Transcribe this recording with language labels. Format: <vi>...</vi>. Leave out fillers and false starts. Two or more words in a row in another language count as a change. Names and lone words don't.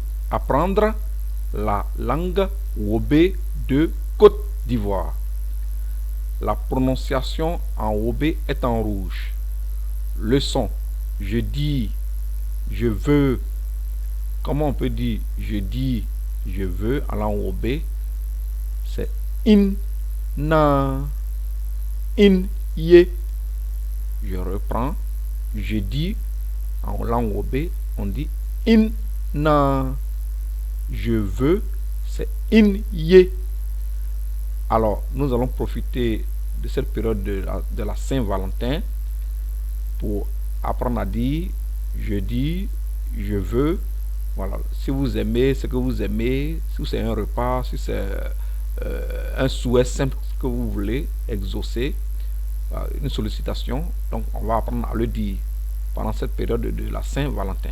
<fr>Apprendre la langue Wobé de Côte d'Ivoire. La prononciation en Wobé est en rouge. Leçon. Je dis, je veux. Comment on peut dire je dis, je veux en langue Wobé?</fr> <wob>C'est in, na, in, ye.</wob> <fr>Je reprends. Je dis, en langue Wobé, on dit</fr> <wob>in, na.</wob> <fr>Je veux, c'est</fr> <wob>in, ye.</wob> <fr>Alors, nous allons profiter de cette période de la Saint-Valentin pour apprendre à dire je dis, je veux. Voilà, si vous aimez ce que vous aimez, si c'est un repas, si c'est un souhait simple que vous voulez exaucer, une sollicitation, donc on va apprendre à le dire pendant cette période de la Saint-Valentin.</fr>